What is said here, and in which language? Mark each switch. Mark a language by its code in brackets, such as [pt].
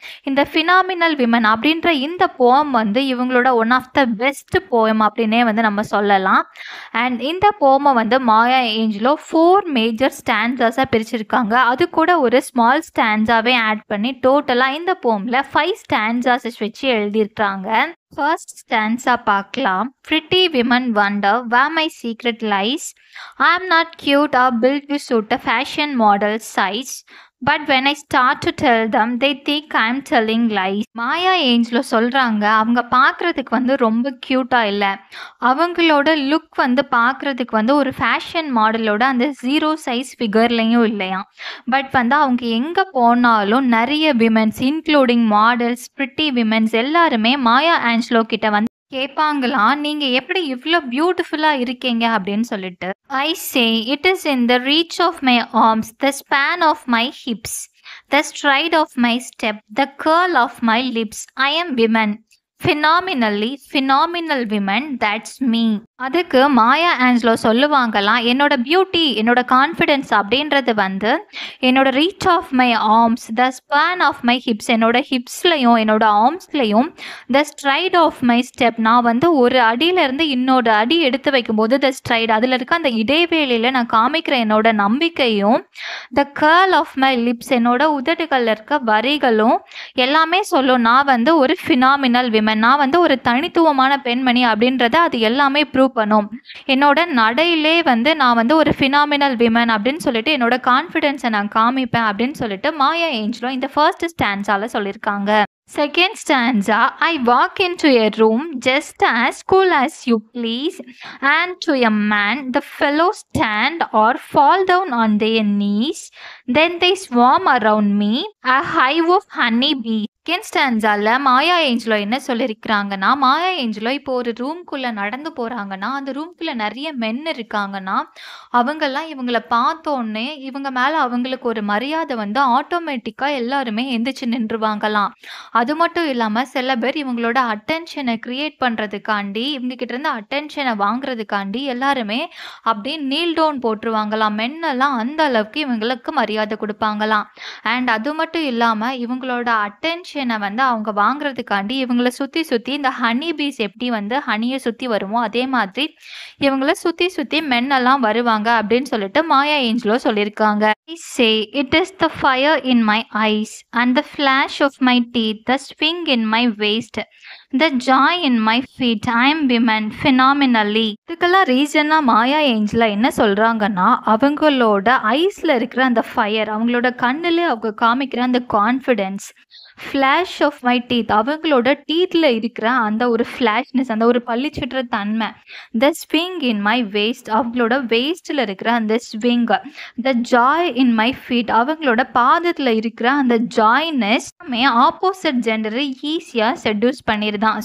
[ta] இந்த phenomenal women அப்படின்ற இந்த போயம் இவங்களோட one of the best poem அப்படின்னே நம்ம சொல்லலாம். அண்ட் இந்த போமை மாயா ஏஞ்சலோ 4 மேஜர் ஸ்டான்ஸாஸாக பிரிச்சிருக்காங்க. அது கூட ஒரு ஸ்மால் ஸ்டான்ஸாவே ஆட் பண்ணி டோட்டலாக இந்த போமில் 5 ஸ்டான்ஸாஸ் வச்சு எழுதியிருக்காங்க. ஃபர்ஸ்ட் ஸ்டான்ஸா பார்க்கலாம். [en] Pretty women wonder where my secret lies. I'm not cute or built to suit a fashion model size. But when I start to tell them, they think I'm telling lies. [ta] Maya Angelo சொல்கிறாங்க, அவங்க பார்க்குறதுக்கு ரொம்ப க்யூட்டாக இல்லை, அவங்களோட look பார்க்குறதுக்கு ஒரு fashion மாடலோட அந்த 0 சைஸ் ஃபிகர்லையும் இல்லையா. பட் அவங்க எங்கே போனாலும் நிறைய women's including models, pretty women's எல்லாருமே மாயா ஆஞ்சலோ கிட்ட கேட்பாங்களாம், நீங்கள் எப்படி இவ்வளோ பியூட்டிஃபுல்லாக இருக்கீங்க அப்படின்னு சொல்லிட்டு. [en] I say it is in the reach of my arms, the span of my hips, the stride of my step, the curl of my lips. I am women, phenomenal women, that's me. [ta] அதுக்கு மாயா Angelo சொல்லுவாங்களாம், என்னோட beauty, என்னோட confidence அப்படின்றது என்னோட [en] reach of my arms, the span of my hips, [ta] என்னோட ஹிப்ஸ்லையும் என்னோட ஆர்ம்ஸ்லையும், [en] the stride of my step, [ta] நான் ஒரு அடியிலேருந்து இன்னொரு அடி எடுத்து வைக்கும்போது த ஸ்ட்ரைட், அதில் இருக்க அந்த இடைவேளையில் நான் காமிக்கிற என்னோட நம்பிக்கையும், [en] the curl of my lips, [ta] என்னோட உதடுகளில் இருக்க வரிகளும் எல்லாமே சொல்லும் நான் ஒரு ஃபினாமினல் விமன், நான் ஒரு தனித்துவமான பெண்மணி அப்படின்றத அது எல்லாமே ப்ரூவ் பண்ணும். என்னோட நடையிலே நான் ஒரு ஃபினாமினல் விமன் அப்படின்னு சொல்லிட்டு என்னோட கான்ஃபிடென்ஸை நான் காமிப்பேன் அப்படின்னு சொல்லிட்டு மாயா ஏஞ்சலோ இந்த ஃபர்ஸ்ட் ஸ்டான்ஸால சொல்லியிருக்காங்க. [en] Second stanza, I walk into a room just as cool as you please, and to a man the fellows stand or fall down on their knees, then they swarm around me, a hive of honey bees. [ta] Second ஸ்டான்ஸால Maya Angelo என்ன சொல்லியிருக்கிறாங்கன்னா, மாயா Angelo இப்போ ஒரு ரூம்குள்ளே நடந்து போகிறாங்கன்னா, அந்த ரூம்குள்ளே நிறைய மென் இருக்காங்கன்னா, அவங்கெல்லாம் இவங்களை பார்த்தோன்னே இவங்க மேலே அவங்களுக்கு ஒரு மரியாதை ஆட்டோமேட்டிக்காக எல்லாருமே எந்திரிச்சு நின்றுவாங்களாம். அது மட்டும் இல்லாமல் சில பேர் இவங்களோட அட்டென்ஷனை க்ரியேட் பண்ணுறதுக்காண்டி, இவங்ககிட்ட இருந்து அட்டென்ஷனை வாங்குறதுக்காண்டி எல்லாருமே அப்படியே நீல் டவுன் போட்டுருவாங்களாம். மென்னெல்லாம் அந்த அளவுக்கு இவங்களுக்கு மரியாதை கொடுப்பாங்களாம். அண்ட் அது மட்டும் இல்லாமல் இவங்களோட அட்டென்ஷனை அவங்க வாங்குறதுக்காண்டி இவங்களை சுற்றி சுற்றி இந்த ஹனி பீஸ் எப்படி ஹனியை சுற்றி வருமோ அதே மாதிரி இவங்களை சுற்றி சுற்றி மென்னெல்லாம் வருவாங்க அப்படின்னு சொல்லிட்டு மாயா ஏஞ்சலோ சொல்லியிருக்காங்க. [en] I say it is the fire in my eyes and the flash of my teeth, the swing in my waist, the joy in my feet. I am women phenomenally. [ta] இதுக்கெல்லாம் ரீசனாக மாயா ஏஞ்சலா என்ன சொல்கிறாங்கன்னா, அவங்களோட ஐஸில் இருக்கிற அந்த fire, அவங்களோட கண்ணில் அவங்க காமிக்கிற அந்த confidence, [en] flash of my teeth, [ta] அவங்களோட டீத்தில் இருக்கிற அந்த ஒரு ஃப்ளாஷ்னஸ், அந்த ஒரு பள்ளிச்சிட்டுற தன்மை, [en] the swing in my waist, [ta] அவங்களோட வேஸ்ட்டில் இருக்கிற அந்த swing, [en] the joy in my feet, [ta] அவங்களோட பாதத்தில் இருக்கிற அந்த ஜாய்னஸ் ஆப்போசிட் ஜெண்டரை ஈஸியாக செட்யூஸ் பண்ணிடுதான்.